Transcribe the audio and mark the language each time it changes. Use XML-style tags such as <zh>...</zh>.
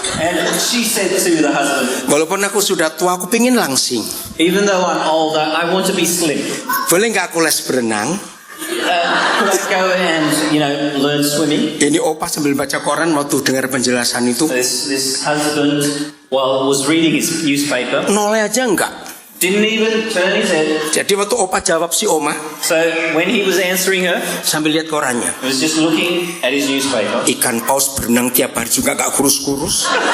<en>And she said to the husband,</en> <id>walaupun aku sudah tua, aku pengen langsing.</id> <en>even though I'm older, I want to be slim.</en> <id>Boleh nggak aku les berenang?</id> <en>Could I go and, learn swimming?</en> <id>Ini opa sambil baca koran waktu dengar penjelasan itu.</id> <en>This husband, was reading his newspaper,</en> <id>Noleh aja enggak.</id> <en>didn't even turn his head.</en> <id>Jadi waktu opa jawab si oma,</id> <en>So when he was answering her,</en> <id>sambil lihat korannya.</id> <en>he was just looking at his newspaper.</en> <id>Ikan paus berenang tiap hari juga gak kurus-kurus.</id>